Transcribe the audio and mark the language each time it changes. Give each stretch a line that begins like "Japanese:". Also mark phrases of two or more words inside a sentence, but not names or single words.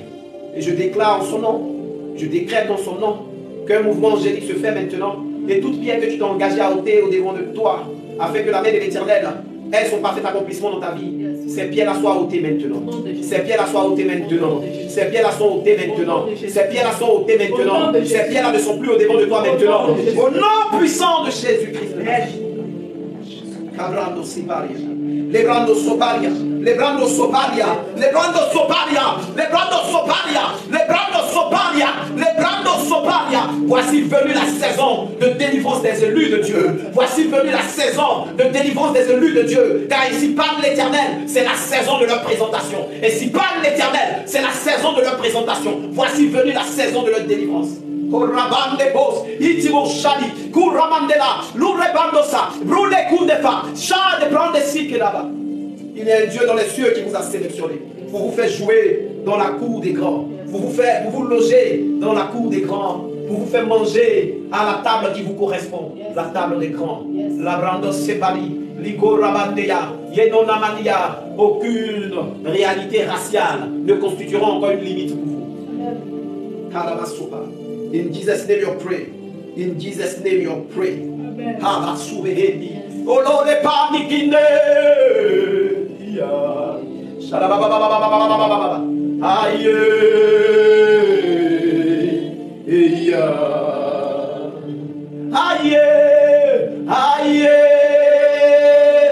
French: Et je déclare en son nom, je décrète dans son nom qu'un mouvement angélique se fait maintenant et toute pierre que tu t'es engagé à ôter au devant de toi, afin que la main de l'Éternel ait son parfait accomplissement dans ta vie. Ces pierres-là soient ôtées maintenant. Ces pierres-là soient ôtées maintenant. Ces pierres-là sont ôtées maintenant. Ces pierres-là sont ôtées maintenant. Ces pierres-là ne sont plus au devant de toi maintenant. Au nom puissant de Jésus-Christ. Lebrando soparia, lebrando soparia, lebrando soparia, lebrando soparia, lebrando soparia, lebrando soparia. Voici venue la saison de délivrance des élus de Dieu. Voici venue la saison de délivrance des élus de Dieu. Car ici parle l'Éternel, c'est la saison de leur présentation. Et si parle l'Éternel, c'est la saison de leur présentation. Voici venue la saison de leur délivrance. Korabande bos, itimo shali, kuramandela, lurebandosa, brûle kundefa, shade prendre si là-bas. Il y a un Dieu dans les cieux qui vous a sélectionné pour vous faire jouer dans la cour des grands, pour vous loger dans la cour des grands, pour vous faire manger à la table qui vous correspond, la table des grands. La brando sepali, ligorabandeya, yenonamania, aucune réalité raciale ne constituera encore une limite pour vous. Karabasuba.
English: In Jesus' name you pray. In Jesus' name you pray. Habasubehedi. Olore panikine. Shalabababababababababa. Aye. Eya. Aye. Aye.